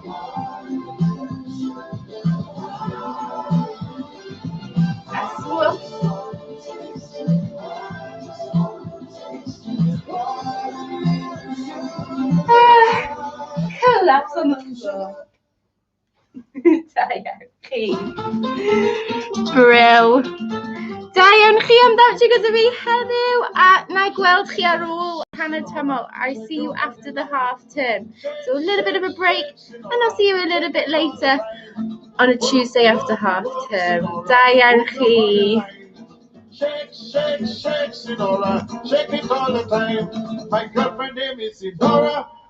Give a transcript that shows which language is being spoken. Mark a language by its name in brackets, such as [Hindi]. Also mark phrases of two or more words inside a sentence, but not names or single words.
[English] That's cool. Collapse on the floor. Brill. [Welsh] Da iawn chi am ddachi gyda fi heddiw a na gweld chi ar ôl hanner tymor. [English] I see you after the half term. So a little bit of a break and I'll see you a little bit later on a Tuesday after half term. [Welsh] Da iawn chi. [English] Shake, shake, shake, Sinora, shake it all the time. My girlfriend name is Sinora.